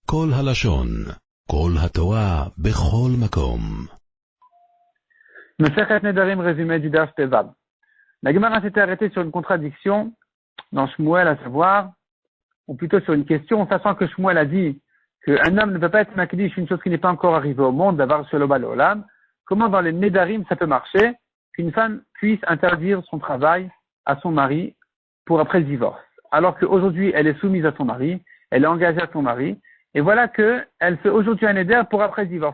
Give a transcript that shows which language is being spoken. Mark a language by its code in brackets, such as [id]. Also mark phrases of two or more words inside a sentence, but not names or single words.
[he] כל הלשון, כל התורה, בכל מקום. [fr] Masechet Nedarim, résumé du [he] דף טו. [fr] La Gemara s'était arrêtée sur une contradiction dans Shmuel, à savoir, ou plutôt sur une question, sachant que Shmuel a dit qu'un homme ne peut pas être makdish une chose qui n'est pas encore arrivée au monde, d'avoir [he] שלא בעולם. [fr] Comment dans les Nedarim ça peut marcher qu'une femme puisse interdire son travail à son mari pour après le divorce, alors qu'aujourd'hui elle est soumise à son mari, elle est engagée à son mari, et voilà qu'elle fait aujourd'hui un Neder pour après le divorce.